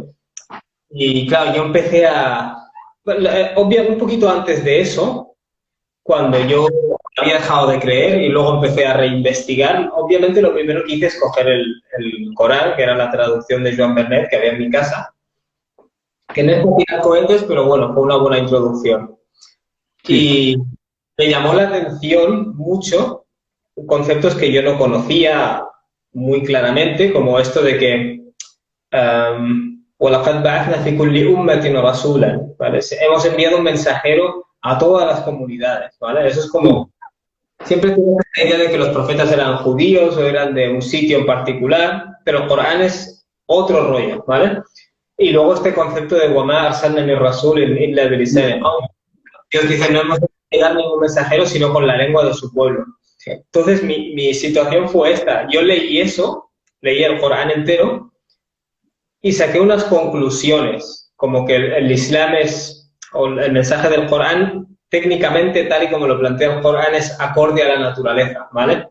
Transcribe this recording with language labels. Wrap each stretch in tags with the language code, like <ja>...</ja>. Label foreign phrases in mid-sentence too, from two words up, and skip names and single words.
<es>Y claro, yo empecé obviamente un poquito antes de eso, cuando yo había dejado de creer y luego empecé a reinvestigar, obviamente lo primero que hice es coger el Corán, que era la traducción de Joan Vernet que había en mi casa, que no es por tirar cohetes, pero bueno, fue una buena introducción. Sí. Y me llamó la atención mucho conceptos que yo no conocía muy claramente, como esto de que</es> <ar>وَلَقَدْ بَعَثْنَا فِي كُلِّ أُمَّةٍ رَسُولًا,</ar> <es>¿vale? Hemos enviado un mensajero a todas las comunidades, ¿vale? Eso es como... Siempre tuve la idea de que los profetas eran judíos o eran de un sitio en particular, pero el Corán es otro rollo, ¿vale? Y luego este concepto de</es> <ar>وَمَا أَرْسَلْنَا مِن رَسُولٍ إِلَّا بِلِسَانِ قَوْمِهِ.</ar> <es>Dios dice, no hemos enviado ningún mensajero, sino con la lengua de su pueblo. Entonces, mi situación fue esta. Yo leí eso, leí el Corán entero, y saqué unas conclusiones, como que el Islam o el mensaje del Corán, técnicamente, tal y como lo plantea el Corán, es acorde a la naturaleza, ¿vale?</es>